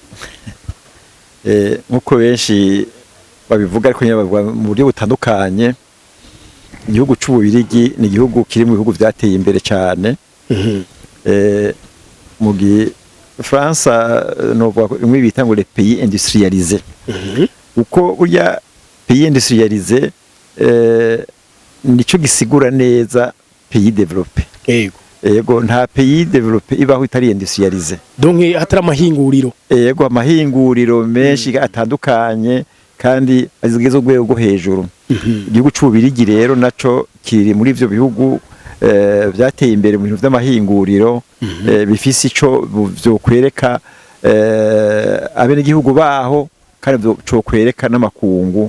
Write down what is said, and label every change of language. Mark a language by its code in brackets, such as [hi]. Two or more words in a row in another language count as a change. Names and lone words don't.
[rn] nkuko benshi babivuga ariko nyabavuga mu buryo butandukanye igihugu cy'Ububirigi ni igihugu kiri mu bihugu byateye imbere cyane mu France no bimwe bita ngo [fr] les pays industrialisés [rn] uko burya [fr] pays industrialisés [rn] nico gisigura neza [fr] pays développé [rn] Ego nta [fr] pays développé [rn] ibaho itari industrialisé. Donc hatari amahinguriro. Ego amahinguriro menshi atandukanye kandi azigeze urwego rwo hejuru. Igihugu c'Ububirigi rero naco kiri muri ivyo bihugu byateye imbere mu bintu vy'amahinguriro bifise ico byo kwereka abenegihugu baho kandi cyo kwereka n'amakungu.